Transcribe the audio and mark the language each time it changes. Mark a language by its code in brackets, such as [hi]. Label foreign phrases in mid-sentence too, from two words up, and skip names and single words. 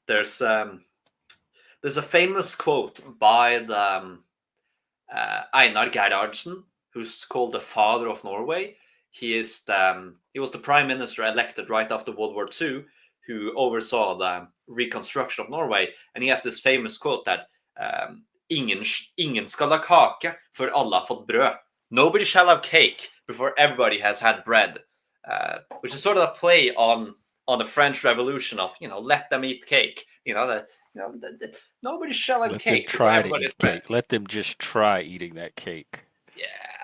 [en] There's a famous quote by the Einar Gerhardsen, who's called the father of Norway. He was the prime minister elected right after World War II, who oversaw the reconstruction of Norway. And he has this famous quote that [no] ingen skal ha kake før alle har fått brød. [en] Nobody shall have cake before everybody has had bread, which is sort of a play on the French Revolution of let them eat cake. Nobody shall have Let them cake before try to everybody has eat bread. cake. Let them just try eating that cake. Yeah.